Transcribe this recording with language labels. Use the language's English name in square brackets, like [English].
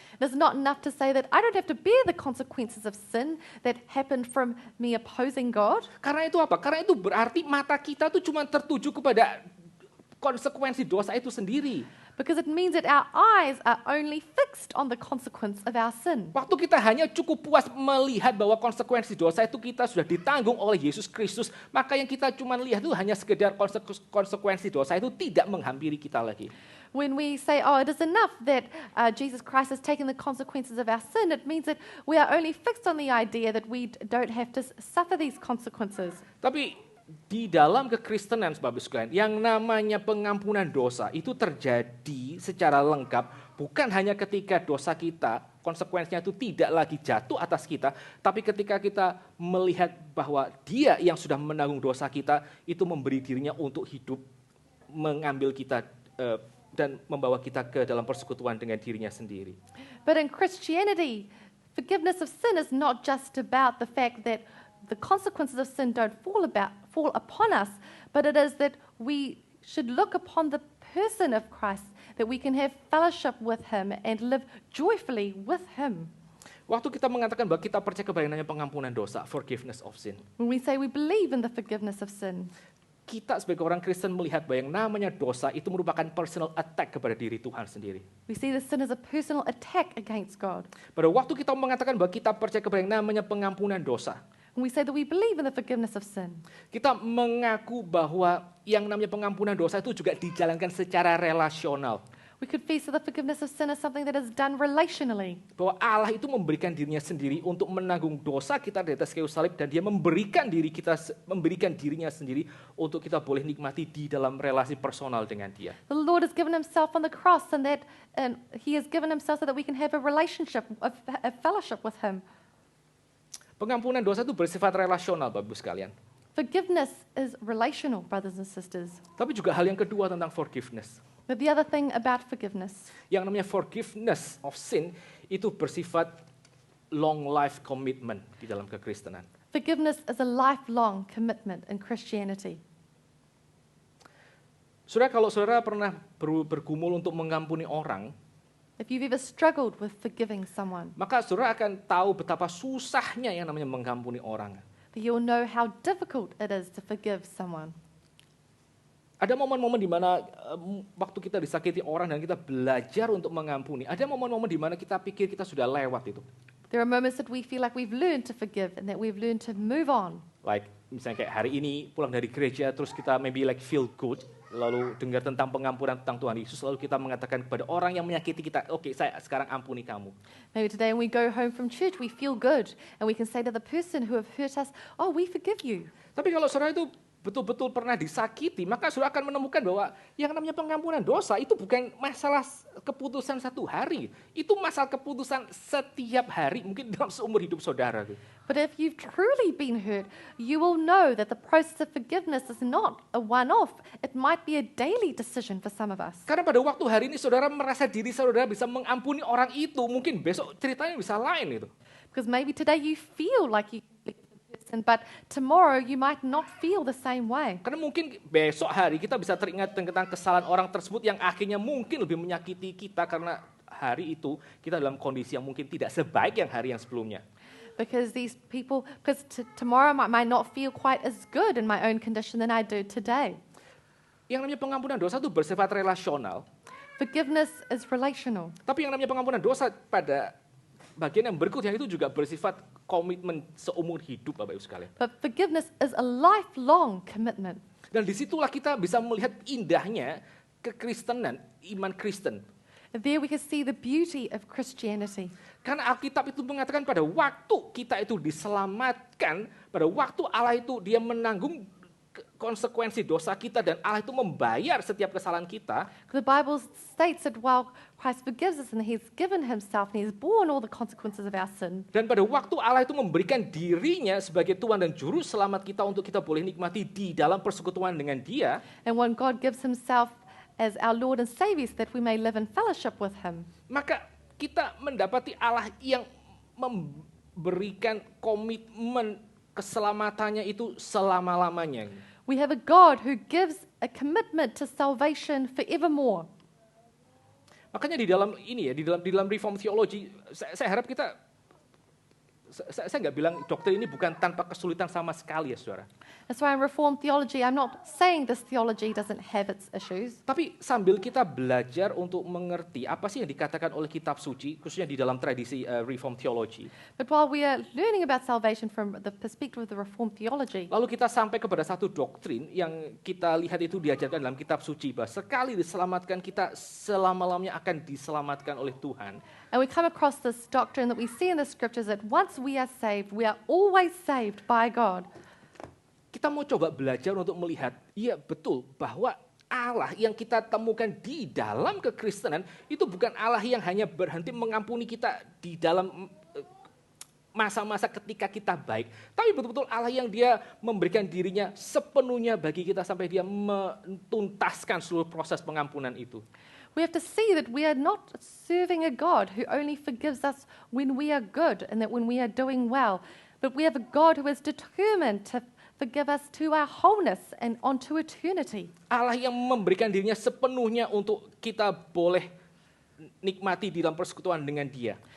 [English] it is not enough to say that I don't have to bear the consequences of sin that happened from me opposing God. [Indonesian] Karena itu apa? Karena itu berarti mata kita tuh cuma tertuju kepada konsekuensi dosa itu sendiri. [English] Because it means that our eyes are only fixed on the consequence of our sin. [Indonesian] Waktu kita hanya cukup puas melihat bahwa konsekuensi dosa itu kita sudah ditanggung oleh Yesus Kristus, maka yang kita cuma lihat itu hanya sekedar konsekuensi dosa itu tidak menghampiri kita lagi. [English] When we say, oh, it is enough that Jesus Christ has taken the consequences of our sin, it means that we are only fixed on the idea that we don't have to suffer these consequences. [Indonesian] Tapi di dalam kekristenan, Bapak sekalian, yang namanya pengampunan dosa itu terjadi secara lengkap bukan hanya ketika dosa kita, konsekuensinya itu tidak lagi jatuh atas kita, tapi ketika kita melihat bahwa Dia yang sudah menanggung dosa kita itu memberi dirinya untuk hidup, mengambil kita dan membawa kita ke dalam persekutuan dengan dirinya sendiri. [English] But in Christianity, forgiveness of sin is not just about the fact that the consequences of sin don't fall upon us, but it is that we should look upon the person of Christ, that we can have fellowship with Him and live joyfully with Him. [Indonesian] Waktu kita mengatakan bahwa kita percaya kepada yang namanya pengampunan dosa, [English] forgiveness of sin, When we say we believe in the forgiveness of sin, [Indonesian] kita sebagai orang Kristen melihat bahwa yang namanya dosa itu merupakan [English] personal attack [Indonesian] kepada diri Tuhan sendiri. [English] we see the sin as a personal attack against God. [Indonesian] Pada waktu kita mengatakan bahwa kita percaya kepada yang namanya pengampunan dosa, [English] When we say that we believe in the forgiveness of sin, [Indonesian] kita mengaku bahwa yang namanya pengampunan dosa itu juga dijalankan secara relasional. [English] we could face that the forgiveness of sin as something that is done relationally. [Indonesian] Bahwa Allah itu memberikan dirinya sendiri untuk menanggung dosa kita di atas kayu salib dan Dia memberikan dirinya sendiri untuk kita boleh nikmati di dalam relasi personal dengan Dia. [English] The Lord has given Himself on the cross, and He has given Himself so that we can have a relationship, a fellowship with Him. [Indonesian] Pengampunan dosa itu bersifat relasional, Bapak Ibu sekalian. [English] Forgiveness is relational, brothers and sisters. [Indonesian] Tapi juga hal yang kedua tentang forgiveness. [English] But the other thing about forgiveness, [Indonesian] Yang namanya [English] forgiveness of sin [Indonesian] itu bersifat [English] long life commitment [Indonesian] di dalam kekristenan. [English] Forgiveness is a lifelong commitment in Christianity. [Indonesian] Saudara, kalau saudara pernah bergumul untuk mengampuni orang, [English] If you've ever struggled with forgiving someone, [Indonesian] maka saudara akan tahu betapa susahnya yang namanya mengampuni orang. [English] then you'll know how difficult it is to forgive someone. [Indonesian] Ada momen-momen di mana waktu kita disakiti orang dan kita belajar untuk mengampuni. Ada momen-momen di mana kita pikir kita sudah lewat itu. [English] There are moments that we feel like we've learned to forgive and that we've learned to move on. Like [Indonesian] misalnya kayak hari ini pulang dari gereja terus kita [English] maybe like feel good, [Indonesian] lalu dengar tentang pengampunan tentang Tuhan Yesus, lalu kita mengatakan kepada orang yang menyakiti kita, oke, saya sekarang ampuni kamu. [English] Maybe today when we go home from church, we feel good and we can say to the person who have hurt us, oh, we forgive you. [Indonesian] Tapi kalau saudara itu betul-betul pernah disakiti, maka saudara akan menemukan bahwa yang namanya pengampunan dosa itu bukan masalah keputusan satu hari. Itu masalah keputusan setiap hari, mungkin dalam seumur hidup saudara. [English] But if you've truly been hurt, you will know that the process of forgiveness is not a one-off. It might be a daily decision for some of us. [Indonesian] Karena pada waktu hari ini saudara merasa diri saudara bisa mengampuni orang itu, mungkin besok ceritanya bisa lain itu. [English] Because maybe today you feel like you but tomorrow you might not feel the same way. [Indonesian] Karena mungkin besok hari kita bisa teringat tentang kesalahan orang tersebut yang akhirnya mungkin lebih menyakiti kita karena hari itu kita dalam kondisi yang mungkin tidak sebaik yang hari yang sebelumnya. [English] Because these people, because tomorrow might not feel quite as good in my own condition than I do today. [Indonesian] Yang namanya pengampunan dosa itu bersifat relasional. [English] Forgiveness is relational. [Indonesian] Tapi yang namanya pengampunan dosa pada bagian yang berikutnya itu juga bersifat komitmen seumur hidup, Bapak Ibu sekalian. [English] But forgiveness is a lifelong commitment. [Indonesian] Dan disitulah kita bisa melihat indahnya kekristenan, iman Kristen. [English] There we can see the beauty of Christianity. [Indonesian] Karena Alkitab itu mengatakan pada waktu kita itu diselamatkan, pada waktu Allah itu dia menanggung konsekuensi dosa kita dan Allah itu membayar setiap kesalahan kita. [English] The Bible states that while Christ forgives us and He's given Himself and He's borne all the consequences of our sin. [Indonesian] Dan pada waktu Allah itu memberikan dirinya sebagai Tuhan dan Juru Selamat kita untuk kita boleh nikmati di dalam persekutuan dengan Dia. [English] And when God gives Himself as our Lord and Savior so that we may live in fellowship with Him. [Indonesian] Maka kita mendapati Allah yang memberikan komitmen keselamatannya itu selama-lamanya. [English] We have a God who gives a commitment to salvation forevermore. [Indonesian] Makanya di dalam ini ya, di dalam [English] reform theology, [Indonesian] saya harap kita, saya nggak bilang doktrin ini bukan tanpa kesulitan sama sekali ya saudara. [English] That's why in Reformed theology, I'm not saying this theology doesn't have its issues. [Indonesian] Tapi sambil kita belajar untuk mengerti apa sih yang dikatakan oleh kitab suci, khususnya di dalam tradisi [English] reform theology. But while we are learning about salvation from the perspective of the Reformed theology, [Indonesian] Lalu kita sampai kepada satu doktrin yang kita lihat itu diajarkan dalam kitab suci, bahwa sekali diselamatkan kita selama-lamanya akan diselamatkan oleh Tuhan. [English] and we come across this doctrine that we see in the scriptures that once we are saved, we are always saved by God. [Indonesian] Kita mau coba belajar untuk melihat, iya betul, bahwa Allah yang kita temukan di dalam kekristenan itu bukan Allah yang hanya berhenti mengampuni kita di dalam masa-masa ketika kita baik. Tapi betul-betul Allah yang dia memberikan dirinya sepenuhnya bagi kita sampai dia menuntaskan seluruh proses pengampunan itu. [English] We have to see that we are not serving a God who only forgives us when we are good and that when we are doing well, but we have a God who is determined to forgive us to our wholeness and onto eternity. [Indonesian] Allah yang memberikan dirinya sepenuhnya untuk kita boleh nikmati di dalam persekutuan dengan Dia.